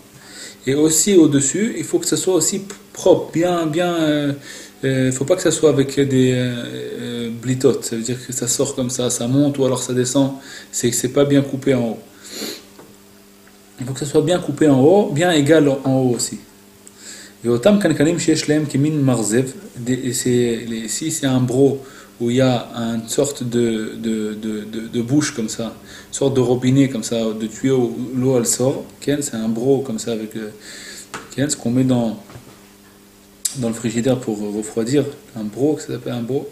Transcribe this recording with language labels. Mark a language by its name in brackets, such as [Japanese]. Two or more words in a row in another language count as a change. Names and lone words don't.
[French] Et aussi au-dessus, il faut que ça soit aussi propre, bien. Il ne faut pas que ça soit avec des blitotes. Ça veut dire que ça sort comme ça monte ou alors ça descend. C'est que c'est pas bien coupé en haut. Il faut que ça soit bien coupé en haut, bien égal en haut aussi. Et autant [Hebrew] קנקנים שיש להם כמין מרזב, [French] si c'est un broc où il y a une sorte de bouche comme ça, une sorte de robinet comme ça, de tuyau où l'eau elle sort, c'est un broc comme ça avec ce qu'on met dans le frigidaire pour refroidir, un broc, ça s'appelle un broc.